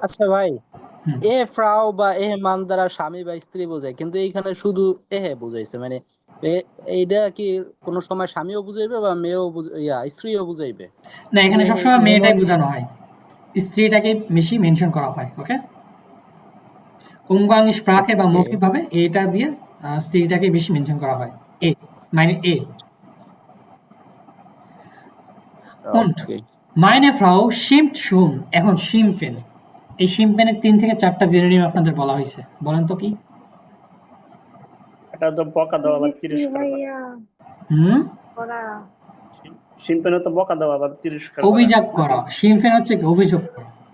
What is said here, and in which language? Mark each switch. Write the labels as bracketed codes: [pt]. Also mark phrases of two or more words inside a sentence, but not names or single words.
[bn] আচ্ছা ভাই, এ ফ্রাউ বা এ মান দ্বারা স্বামী বা স্ত্রী বোঝায়, কিন্তু এইখানে শুধু এহে বুঝাইছে, মানে এইটা কি কোনো সময় স্বামীও বুঝাইবে বা মেয়েও স্ত্রীও বুঝাইবে? না, এখানে সবসময় মেয়েটাই বোঝানো হয়, স্ত্রীটাকে বেশি মেনশন করা হয়। ওকে, উমগাং স্প্রাকে বা মৌখিক ভাবে এটা দিয়ে স্ত্রীটাকে বেশি মেনশন করা হয়। এ মানে এ। [de] Und meine Frau schimpft schon, [bn] এখন শিম্পেন, এই শিম্পেনের 3 থেকে 4টা জিনোনিম আপনাদের বলা হয়েছে, বলেন তো কি? এটা তো বকা দেওয়া বা তিরস্কার করা। ভাইয়া করা, শিম্পেন তো বকা দেওয়া বা তিরস্কার করা। অভিযোগ করা, শিম্পেন হচ্ছে কি অভিযোগ করা।